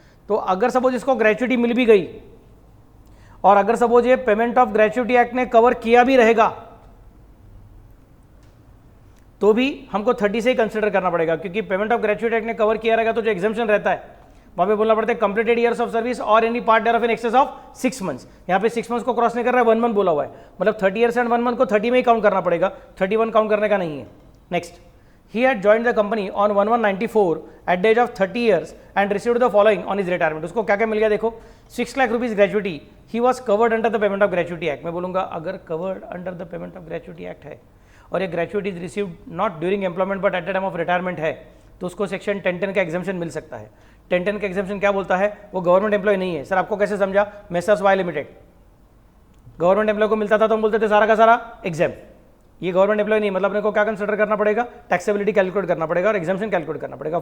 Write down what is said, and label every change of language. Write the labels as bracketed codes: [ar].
[hi] तो अगर सपोज इसको ग्रेच्युटी मिल भी गई और अगर सपोज ये पेमेंट ऑफ ग्रेच्युटी एक्ट ने कवर किया भी रहेगा तो भी हमको 30 से ही कंसिडर करना पड़ेगा, क्योंकि पेमेंट ऑफ ग्रेच्युटी एक्ट ने कवर किया रहेगा तो जो एग्जाम्पशन रहता है वहां पे बोलना पड़ता है [en] Completed years of service और any part thereof in excess of 6 months. [hi] यहाँ पे 6 मंथ्स को क्रॉस नहीं कर रहा है, 1 मंथ बोला हुआ है, मतलब 30 ईयर्स एंड 1 मंथ को 30 में ही काउंट करना पड़ेगा, 31 काउंट करने का नहीं है। [en] Next, he had joined the company on 1194 at the age of 30 years and received the following on his retirement। [hi] उसको क्या क्या मिल गया देखो, 6 lakh rupees gratuity, [en] he was covered under the payment of gratuity act। [hi] मैं बोलूंगा अगर covered under the payment of gratuity act है और ये gratuity is received [en] not during employment but at the time of retirement [hi] है, तो उसको सेक्शन 1010 का एग्जाम्पशन मिल सकता है। 1010 का एग्जाम्पशन क्या बोलता है, वो गवर्नमेंट एम्प्लॉय नहीं है। सर आपको कैसे समझा, messrs Y limited government employ को मिलता था तो हम बोलते थे सारा का सारा एग्जाम, ये गवर्नमेंट एम्प्लॉय नहीं, मतलब अपने को क्या कंसिडर करना पड़ेगा, टैक्सेबिलिटी कैलकुलेट करना पड़ेगा और एग्जाम्पशन कैलकुलेट करना पड़ेगा।